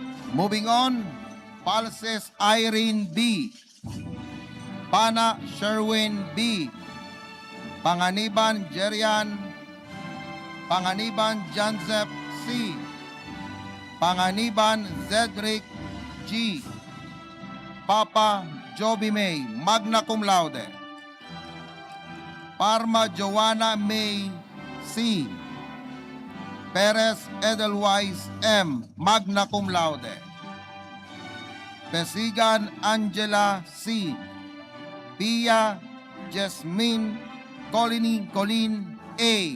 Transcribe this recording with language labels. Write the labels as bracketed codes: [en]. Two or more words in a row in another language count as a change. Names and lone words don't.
[en] Moving on, Palses Irene B. Pana Sherwin B. Panganiban Jerian. Panganiban Jansep C. Panganiban Zedric G. Papa Joby May, [la] magna cum laude. [en] Parma Joanna May C. Perez Edelweiss M, [la] magna cum laude. [en] Pesigan Angela C. Pia Jasmine Colin A.